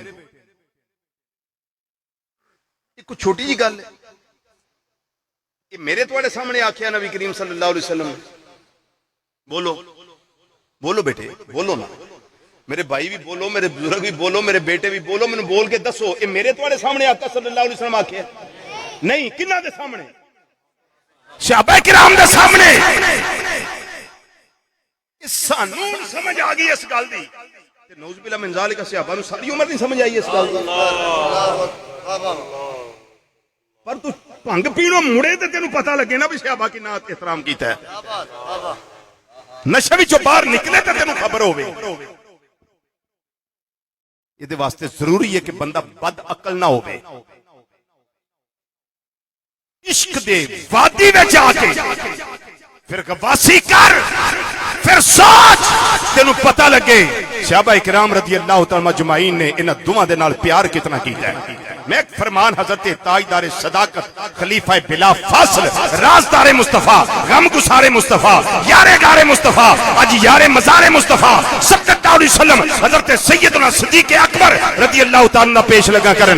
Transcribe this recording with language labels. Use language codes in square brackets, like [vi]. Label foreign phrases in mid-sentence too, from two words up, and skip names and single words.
[pa] ایک چھوٹی جی گل ہے کہ میرے تواڈے سامنے آکھیا نبی کریم [ar] صلی اللہ علیہ وسلم [pa] بولو بولو بیٹے بولو نا، میرے بھائی بھی بولو، میرے بزرگ بھی بولو، میرے بیٹے بھی بولو، میں بول کے دسو یہ میرے تواڈے سامنے آقا [ar] صلی اللہ علیہ وسلم [pa] آکھیا نہیں کنہ دے سامنے؟ صحابہ کرام دے سامنے. سانوں سمجھ آ گئی اس گل دی تے [ar] نعوذ باللہ من ذالک [pa] صحابہ نوں ساری عمر نہیں سمجھ آئی اس گل دی. پر تو بھنگ پینو مڑے تے تینوں پتہ لگے نا بھی صحابہ کی نات احترام کیتا ہے، نشے وچوں باہر نکلے تے تینوں خبر ہوے. یہ دے واسطے ضروری ہے کہ بندہ بد عقل نہ ہوے، عشق دے وادی وچ آ کے پھر گواسی کر، پھر سوچ تینوں پتہ لگے صحابہ کرام [ar] رضی اللہ تعالی مجمعین [pa] نے انہاں دوواں دے نال پیار کتنا کیتا ہے. میں ایک فرمان حضرت تاجدار صداقت خلیفہ بلا فاصل رازدار مصطفیٰ غم گسار مصطفیٰ یار گار مصطفیٰ اج یار مزار مصطفیٰ [ar] صلی اللہ علیہ وسلم [pa] حضرت سیدنا صدیق اکبر [ar] رضی اللہ تعالیٰ [pa] پیش لگا کرن.